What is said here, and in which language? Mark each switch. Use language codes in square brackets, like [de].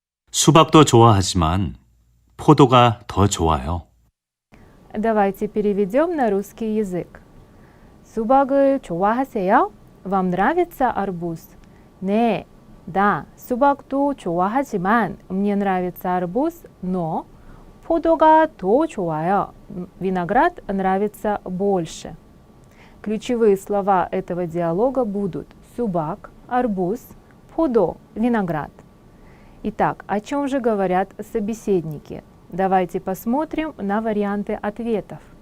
[ko] 수박도 좋아하지만 포도가 더 좋아요. [ru] Давайте переведем на русский язык. [ko] 수박을 좋아하세요? [ru] Вам нравится арбуз? [ko] 네, [ru] да, [ko] 수박도 좋아하지만 [ru] мне нравится арбуз, но [ko] 포도가 더 좋아요. [ru] Виноград нравится больше. Ключевые слова этого диалога будут субак, арбуз, подо, виноград. Итак, о чем же говорят собеседники? Давайте посмотрим на варианты ответов.